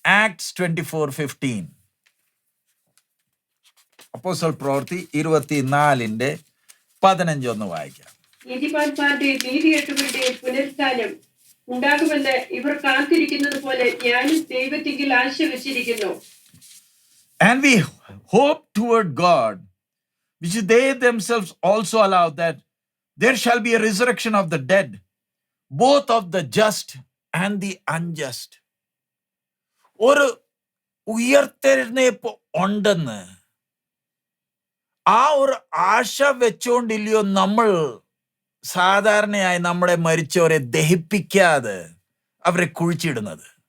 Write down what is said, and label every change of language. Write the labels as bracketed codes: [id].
[en] Acts 24:15. [ml] അപ്പോസ്തല പ്രവൃത്തി 24:15 ഒന്ന് വായിക്കാം. നീതിമാന്മാരുടെ നീതികെട്ടവരുടെ പുനരുത്ഥാനം ഉണ്ടാകുമെന്ന് ഇവർ കാത്തിരിക്കുന്നത് പോലെ ഞാനും ദൈവത്തിൽ ആശ വെച്ചിരിക്കുന്നു. [en] And we hope toward God, which they themselves also allow, that there shall be a resurrection of the dead, both of the just and the unjust. [ml] ഒരു ഉയർത്തെഴുന്നേൽപ്പ് ഉണ്ടെന്ന് ആ ഒരു ആശ വെച്ചോണ്ടില്ലയോ നമ്മൾ സാധാരണയായി നമ്മുടെ മരിച്ചവരെ ദഹിപ്പിക്കാതെ അവരെ കുഴിച്ചിടുന്നത്.